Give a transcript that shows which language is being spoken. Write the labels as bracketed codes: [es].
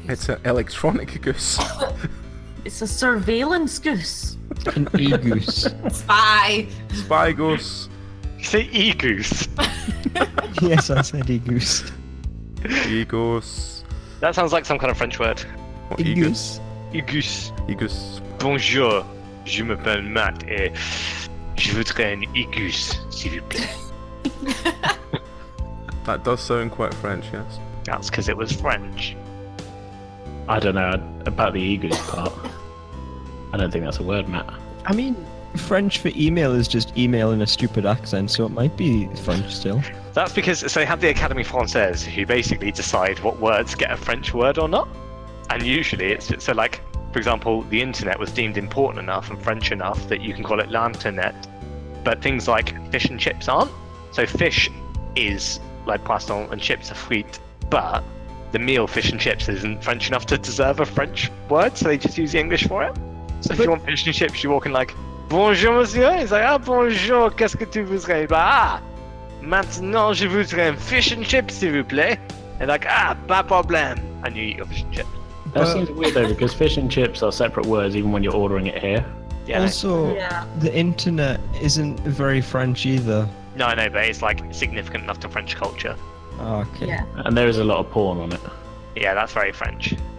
[en] It's an electronic goose. It's a surveillance goose. An e-goose. Spy. Spy goose. You say e-goose. Yes, I said e-goose. E-goose. That sounds like some kind of French word. What, E-goose. E-goose. E-goose. [fr] Bonjour, je m'appelle Matt et je voudrais un e-goose, s'il vous plaît. [en] That does sound quite French, yes. That's because it was French. I don't know about the e-goose part. I don't think that's a word, Matt. I mean, French for email is just email in a stupid accent, so it might be French still. That's because so they have the Académie Française who basically decide what words get a French word or not. And usually it's so like, for example, the internet was deemed important enough and French enough that you can call it l'internet. But things like fish and chips aren't. So fish is like poisson and chips are frites, but the meal fish and chips isn't French enough to deserve a French word, so they just use the English for it. So if you want fish and chips, you walk in like, [fr] bonjour monsieur, [en] it's like, [fr] ah bonjour, qu'est-ce que tu voudrais? Ah, maintenant je voudrais un fish and chips s'il vous plaît. [en] And like, ah, [fr] pas problème. [en] And you eat your fish and chips. That seems weird though, because fish and chips are separate words even when you're ordering it here. Yeah, Also, the internet isn't very French either. no, I know, but it's like significant enough to French culture. Okay. Yeah. And there is a lot of porn on it. Yeah, that's very French.